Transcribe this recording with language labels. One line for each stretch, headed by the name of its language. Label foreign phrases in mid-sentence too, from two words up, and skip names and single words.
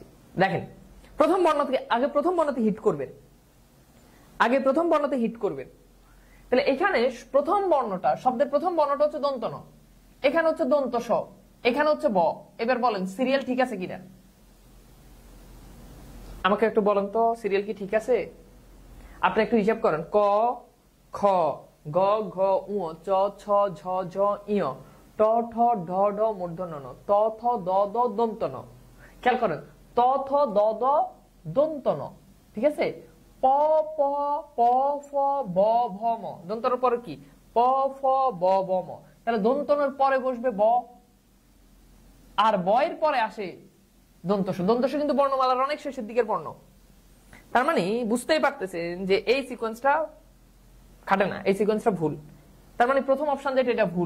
Bangla: দেখেন, প্রথম বর্ণ থেকে আগে প্রথম বর্ণতে হিট করবেন, আগে প্রথম বর্ণতে হিট করবেন। তাহলে এখানে প্রথম বর্ণটা, শব্দের প্রথম বর্ণটা হচ্ছে দন্ত ন, এখানে হচ্ছে দন্ত স, এখানে হচ্ছে ব। এবার বলেন সিরিয়াল ঠিক আছে কিনা, আমাকে একটু বলেন তো সিরিয়াল কি ঠিক আছে? আপনি একটু হিসাব করেন, ক খ গ ঘ উ চ ছ ঝ ঝ ইয় ট ঠ ঢ ঢ মূর্ধন্য ন ত থ দ দ দন্ত ন। খেয়াল করেন, ত থ দ দ দন্ত ন, ঠিক আছে? প প প ফ ব ভ ম, দন্তর পরে কি প ফ ব ব ম, তাহলে দন্তনের পরে বসবে ব, আর বয়ের পরে আসে দন্তস। দন্তস কিন্তু বর্ণমালার অনেক শেষের দিকের বর্ণ। তার মানে বুঝতেই পারতেছেন যে এই সিকোয়েন্সটা খাটে না, এই সিকোয়েন্সটা ভুল। তার মানে প্রথম অপশন যেটা এটা ভুল।